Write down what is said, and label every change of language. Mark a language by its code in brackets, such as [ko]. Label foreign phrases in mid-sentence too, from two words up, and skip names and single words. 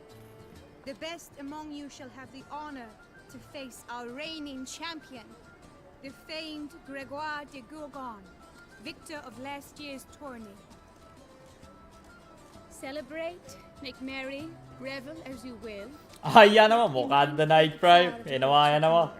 [en] The best among you shall have the honor to face our reigning champion, the famed Gregoire de Gourgon, victor of last year's tourney. Celebrate, make merry, revel as you will. [si] යනවා මොකද්ද Night Prime එනවා යනවා.